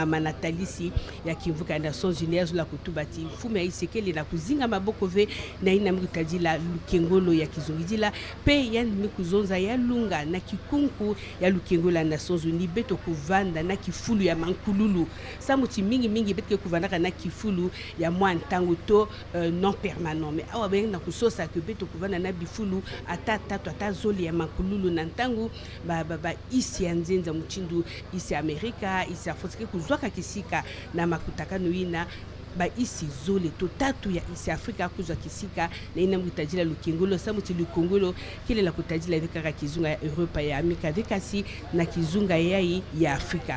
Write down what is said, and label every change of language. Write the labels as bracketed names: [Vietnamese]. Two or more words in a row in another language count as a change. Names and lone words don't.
[Kituba (Democratic Republic of Congo)] manatalisi ya kimvuka ya Nations Unies la kutubati fumu ya isi kele na kuzinga maboko ve na ina mikutajila lukengolo ya kizungidila pe yani mikuzonza ya lunga na kikunku ya lukengolo ya Nations Unies beto kuvanda na kifulu ya mankululu samuti mingi beto kuvanda na kifulu ya mwantango to [French] non permanent mais [Kituba (Democratic Republic of Congo)] awa ben na kusosa ke beto kuvanda na bifulu ata zoli ya mankululu na ntango ba isi ya nzenza muchindu isi Amerika isi Afrika kuzwaka kisika na makutakano ina ba isi zole to tatu ya isi Afrika kuzwa kisika na ina mkutajila lukengolo samuti lukongolo kile la kutajila vika kizunga ya Europa ya Amerika vikasi na kizunga yai ya Afrika